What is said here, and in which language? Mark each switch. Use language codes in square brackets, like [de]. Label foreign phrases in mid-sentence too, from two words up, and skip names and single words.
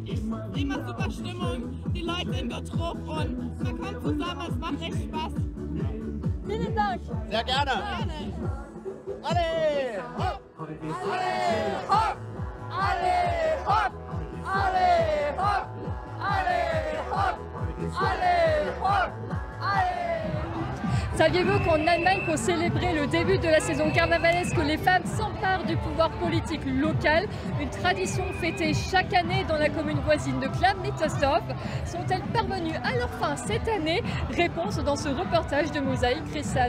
[de] Ich sehe immer super Stimmung, die Leute sind gut drauf und man kommt zusammen, es macht echt Spaß. Vielen Dank. Sehr gerne. Alle hopp! Alle hopp! Alle hopp! Alle hopp! Alle hopp! Alle hopp! [fr] Saviez-vous qu'en Allemagne, pour célébrer le début de la saison carnavalesque, les femmes s'emparent du pouvoir politique local, une tradition fêtée chaque année dans la commune voisine de Klammittersdorf? Sont-elles parvenues à leur fin cette année? Réponse dans ce reportage de Mosaïque Crissal.